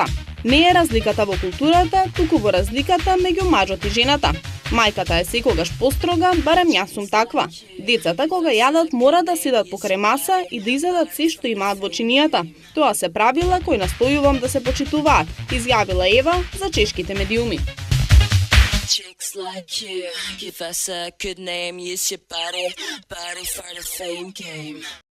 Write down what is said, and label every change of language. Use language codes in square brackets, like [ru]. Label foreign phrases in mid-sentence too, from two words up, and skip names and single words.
[mk] Не е разликата во културата, туку во разликата меѓу мажот и жената. Мајката е секогаш построга, барем јас сум таква. Децата кога јадат мора да седат покрај маса и да изедат се што имаат во чинијата. Тоа се правила кои настојувам да се почитуваат, изјавила Ева за чешките медиуми. [en] Chicks like you, give us a good name, use your body for the fame game.